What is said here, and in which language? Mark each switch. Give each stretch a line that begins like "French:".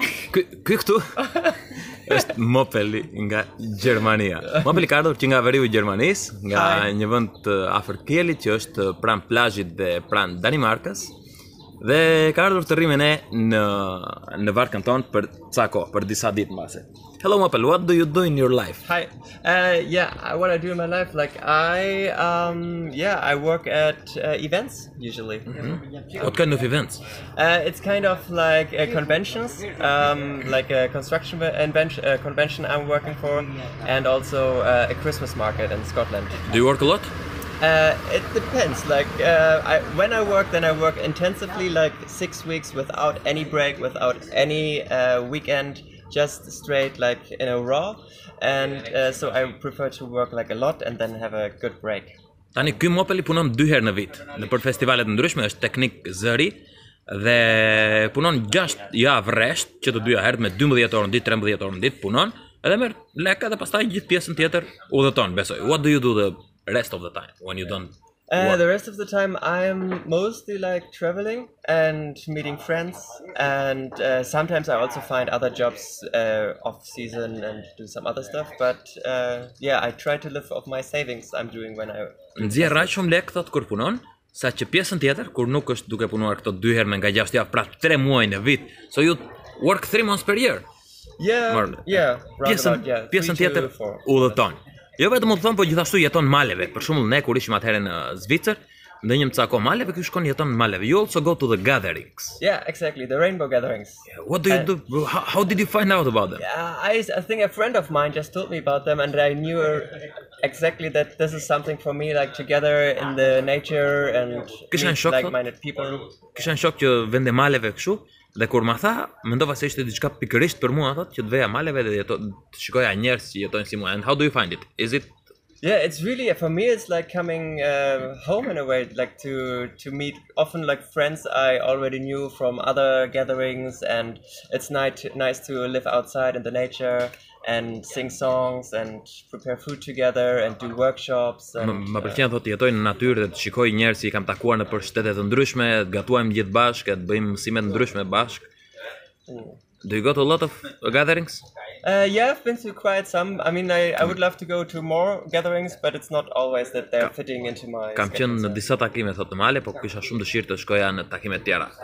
Albanian: Ky këtu është Mopeli nga Gjermania. Mopeli ka ardhur që nga veriu i Gjermanisë, nga një vend të afër Kielit që është pranë plazhit dhe pranë Danimarkës. Dhe ka ardhur të rrimë ne në varkën tonë për ca kohë, për disa ditë mbase.
English: Hello Mopel, what do you do in your life? Hi. What I do in my life, like I work at events usually. What kind of events? It's kind of like conventions, like a construction convention I'm working for, and also a Christmas market in Scotland. Do you work a lot? It depends. Like when I work, then I work intensively, like 6 weeks without any break, without any weekend. Just straight like in a raw, and so I prefer to work like a lot and then have a good break.
Albanian: Tani ky Mopeli punon 2 herë në vit, në për festivalet ndryshme, është teknik zëri dhe punon 6 javë rresht, që të dyja herët me 12 orë në ditë, 13 orë në ditë punon, edhe merr lekë dhe pastaj gjithë pjesën tjetër udheton, besoj.
English: What do you do the rest of the time when you don't The rest of the time I'm mostly like traveling and meeting friends, and sometimes I also find other jobs off season and do some other stuff, but I try to live off my savings I'm doing when I...
Albanian: Nxjerr aq shumë lekë thot kur punon, sa që pjesën tjetër, kur nuk është duke punuar këto 2 herë me nga 6 javë, pra 3 muaj në vit.
English: So you work 3 months per year.
Albanian: Pjesën tjetër udheton. Jo vetëm të thon, po gjithashtu jeton maleve. Për shembull, ne kur ishim atëherë në Zvicër, ndonjë ca kohë maleve, ky shkon jeton në maleve.
English: You also go to the gatherings. Yeah, exactly, the rainbow gatherings. Yeah, what do you do? How did you find out about them? I think a friend of mine just told me about them, and I knew exactly that this is something for me, like together in the nature and like-minded people.
Albanian: Kisha në shok që vende maleve kështu. Dhe kur ma tha, mendova se ishte diçka pikërisht për mua, thot, që të veja maleve dhe të shikoja njerëz që jetojnë si mua.
English: And how do you find it? Is it? Yeah, it's really, for me it's like coming home in a way, like to meet often like friends I already knew from other gatherings, and it's nice to live outside in the nature and sing songs and prepare food together and do workshops.
Albanian: Më pëlqen thot të jetoj në natyrë dhe të shikoj njerëz që kam takuar nëpër shtete të ndryshme, të gatuajmë gjithë bashkë, të bëjmë mësime të ndryshme bashkë.
English: Do you go to a lot of gatherings? Yeah, I've been to quite some. I mean, I would love to go to more gatherings, but it's not always that they're fitting into my
Albanian: Kam qenë në disa takime thot në male, po kisha shumë dëshirë të shkoja në takime të tjera.